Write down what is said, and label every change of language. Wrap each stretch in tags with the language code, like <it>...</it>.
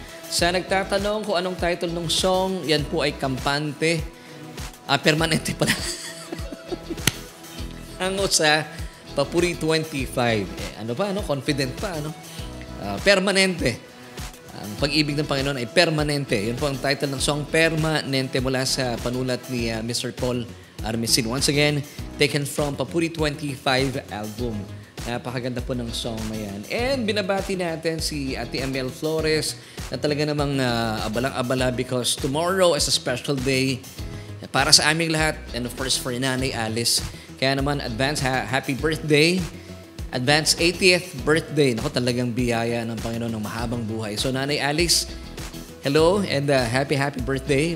<tl>Sa nagtatanong kung anong title ng song, yan po ay Kampante. Permanente pala. Ang sa Papuri 25. Confident pa, Permanente. Ang pag-ibig ng Panginoon ay permanente. Yun po ang title ng song, Permanente, mula sa panulat ni Mr. Paul Armesin.</tl> <en>Once again, taken from Papuri 25 album.</en> <tl>Napakaganda po ng song na yan. And binabati natin si Ate Amel Flores na talaga namang abalang-abala</tl> <en>because tomorrow is a special day</en> <tl>para sa aming lahat</tl> <en>and of course for</en> <tl>Nanay Alice. Kaya naman,</tl> <en>advance happy birthday. Advance 80th birthday.</en> <tl>Naku, talagang biyaya ng Panginoon ng mahabang buhay.</tl> <en>So, Nanay Alice, hello and happy birthday.</en>